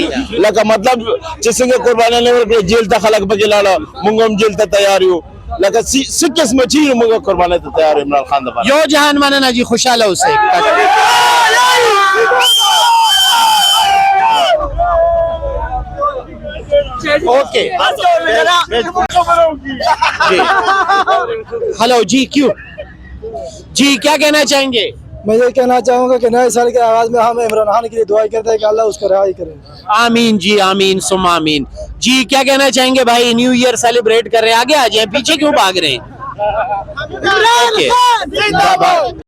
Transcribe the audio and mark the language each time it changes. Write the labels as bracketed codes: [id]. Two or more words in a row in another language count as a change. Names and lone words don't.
[ps] لکه مطلب چې څنګه قربانۍ نه ورکړې جیل ته خلک پکې لاړه موږ هم جیل ته تیار یو لکه څه قسمه چې موږ قربانۍ ته تیار یو عمران خان دپاره یو جهان مننه جی خوشحاله اوسئ [ur] اوکے ہیلو جی کیوں جی کیا کہنا چاہیں گے میں یہ کہنا چاہوں گا کہ نئے سال کے آغاز میں ہم عمران خان کے لیے دعا کرتے ہیں کہ اللہ اس کو رہائی کرے آمین جی آمین سم آمین جی کیا کہنا چاہیں گے بھائی [en] new year celebrate [ur] کر رہے ہیں آگے آ جائے پیچھے کیوں بھاگ رہے ہیں